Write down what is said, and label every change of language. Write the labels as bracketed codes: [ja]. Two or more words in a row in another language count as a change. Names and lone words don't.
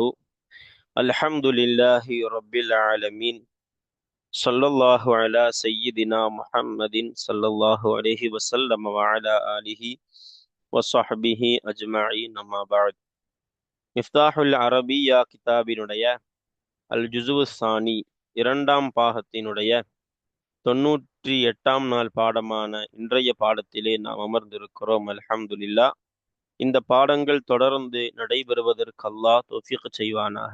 [ar] الحمد لله رب العالمين. صلى الله على سيدنا محمد صلى الله عليه وسلم وعلى آله وصحبه أجمعين. أما بعد. مفتاح العربية [ta] கிதாபினுடைய [ar] الثاني [ta] இரண்டாம் பாகத்தினுடைய 98ஆம் நாள் பாடமான இன்றைய பாடத்திலே நாம் அமர்ந்திருக்கிறோம். அல்ஹம்துலில்லாஹ். இந்த பாடங்கள் தொடர்ந்து நடைபெறுவதற்கு அல்லாஹ் தௌஃபீக் செய்வானாக.